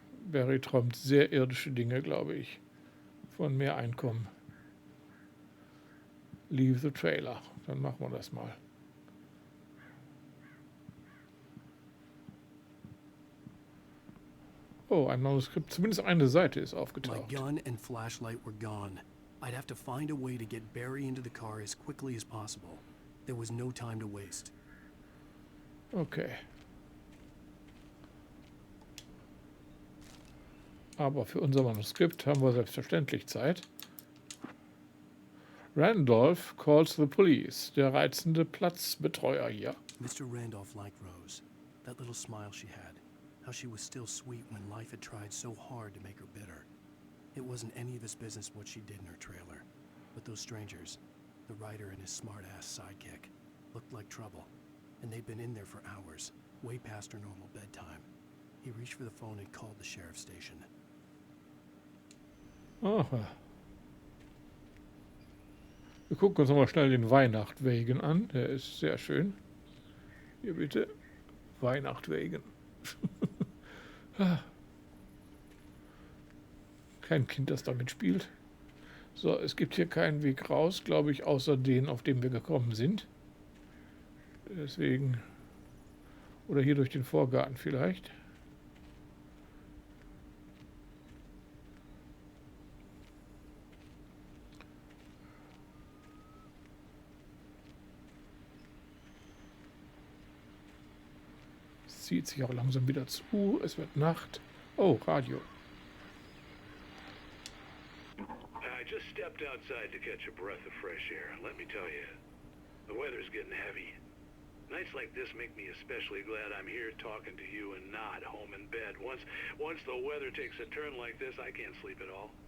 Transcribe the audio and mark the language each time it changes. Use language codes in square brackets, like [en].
[de] Barry träumt sehr irdische Dinge, glaube ich. Von mehr Einkommen. [en] Leave the trailer. [de] Dann machen wir das mal. Oh, ein Manuskript. Zumindest eine Seite ist [en] My [de] aufgetaucht. [en] gun and flashlight were gone. I'd have to find a way to get Barry into the car as quickly as possible. There was no time to waste. Okay. [de] Aber für unser Manuskript haben wir selbstverständlich Zeit. [en] Randolph calls the police. [de] Der reizende Platzbetreuer hier. [en] Mr. Randolph liked Rose. That little smile she had. How she was still sweet when life had tried so hard to make her bitter. It wasn't any of his business what she did in her trailer. But those strangers, the writer and his smart-ass sidekick, looked like trouble. And they'd been in there for hours, way past her normal bedtime. He reached for the phone and called the sheriff's station. Aha. [de] Wir gucken uns nochmal schnell den Weihnachtswagen an. Der ist sehr schön. Hier bitte. Weihnachtswagen. Kein Kind, das damit spielt. So, es gibt hier keinen Weg raus, glaube ich, außer den, auf dem wir gekommen sind. Deswegen. Oder hier durch den Vorgarten vielleicht. Es zieht sich auch langsam wieder zu. Es wird Nacht. Oh, Radio. [en] I just stepped outside to catch a breath of fresh air. Let me tell you, the weather's getting heavy. Nights like this make me especially glad I'm here talking to you and not home in bed. Once the weather takes a turn like this, I can't sleep at all.